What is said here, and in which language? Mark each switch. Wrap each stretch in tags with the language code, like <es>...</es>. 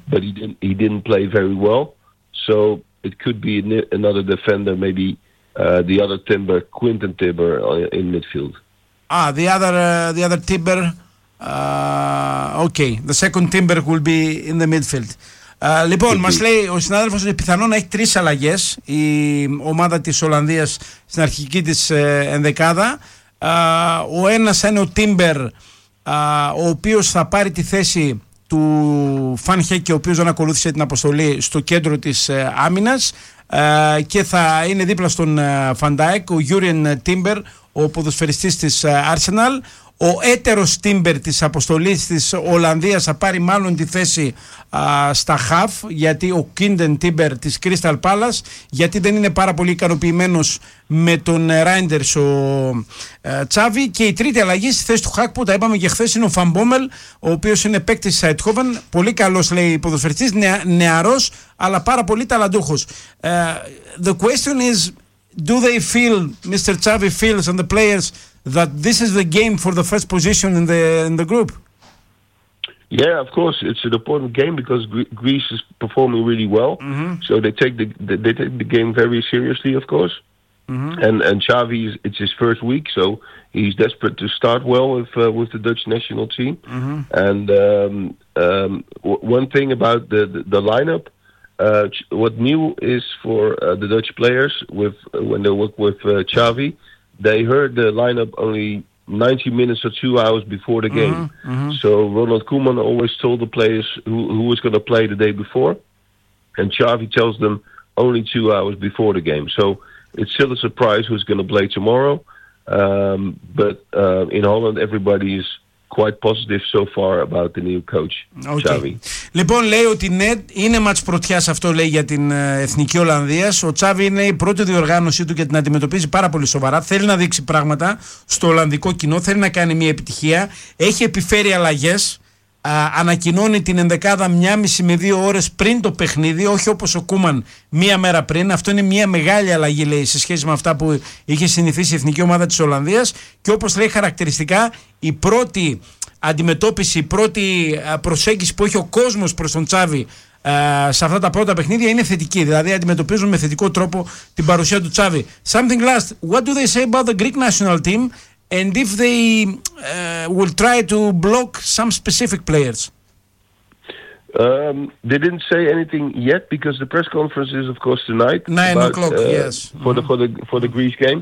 <en>But he didn't play very well. So it could be another defender, maybe the other Timber, Quinton Timber, in midfield. Ah, the other Timber. Okay, the second Timber will be in the midfield.</en> <el>Λοιπόν, μας λέει ο συνάδελφος ότι πιθανόν έχει τρεις αλλαγές η ομάδα της Ολλανδίας στην αρχική της ενδεκάδα. Ο ένας είναι ο Timber, ο οποίος θα πάρει τη θέση του Φαν Χέκε, ο οποίος δεν ακολούθησε την αποστολή στο κέντρο της άμυνας, και θα είναι δίπλα στον Φαν Ντάικ ο Γιούριεν Τίμπερ, ο ποδοσφαιριστής της Άρσεναλ. Ο έτερος Τίμπερ της αποστολής της Ολλανδίας θα πάρει μάλλον τη θέση στα χαφ, γιατί ο Κίντεν Τίμπερ της Κρίσταλ Πάλας, γιατί δεν είναι πάρα πολύ ικανοποιημένος με τον Ράιντερς ο Τσάβι. Και η τρίτη αλλαγή στη θέση του Χακ, που τα είπαμε και χθες, είναι ο Φαν Μπόμελ, ο οποίος είναι παίκτης της Αϊτχόβεν, πολύ καλός, λέει, ποδοσφαιριστής, νεαρός, αλλά πάρα πολύ ταλαντούχος.</el> <en>The question is, do they feel, Mr. Xavi feels, and the players, that this is the game for the first position in the group? Yeah, of course, it's an important game because Greece is performing really well. Mm-hmm. So they take the game very seriously, of course. Mm-hmm. And Xavi, it's his first week, so he's desperate to start well with the Dutch national team. Mm-hmm. And one thing about the lineup, what new is for the Dutch players when they work with Xavi, they heard the lineup only 90 minutes or 2 hours before the game. Mm-hmm, mm-hmm. So Ronald Koeman always told the players who was going to play the day before, and Xavi tells them only 2 hours before the game. So it's still a surprise who's going to play tomorrow. But in Holland, everybody is quite positive so far about the new coach, okay. Xavi.</en> <el>Λοιπόν, λέει ότι ναι, είναι ματς πρωτιάς αυτό, λέει, για την Εθνική Ολλανδίας. Ο Τσάβι είναι η πρώτη διοργάνωσή του και την αντιμετωπίζει πάρα πολύ σοβαρά. Θέλει να δείξει πράγματα στο Ολλανδικό κοινό, θέλει να κάνει μια επιτυχία. Έχει επιφέρει αλλαγές. Ανακοινώνει την ενδεκάδα 1,5 με 2 ώρες πριν το παιχνίδι, όχι όπως ο Κούμαν μία μέρα πριν. Αυτό είναι μια μεγάλη αλλαγή, λέει, σε σχέση με αυτά που είχε συνηθίσει η Εθνική Ομάδα της Ολλανδίας. Και όπως λέει χαρακτηριστικά, η πρώτη αντιμετώπιση, η πρώτη προσέγγιση που έχει ο κόσμος προς τον Τσάβι σε αυτά τα πρώτα παιχνίδια είναι θετική. Δηλαδή αντιμετωπίζουν με θετικό τρόπο την παρουσία του Τσάβι.</el> <en>Something last, what do they say about the Greek national team? And if they will try to block some specific players? They didn't say anything yet because the press conference is, of course, tonight. 9 o'clock, yes. Mm-hmm. For the Greece game.</en>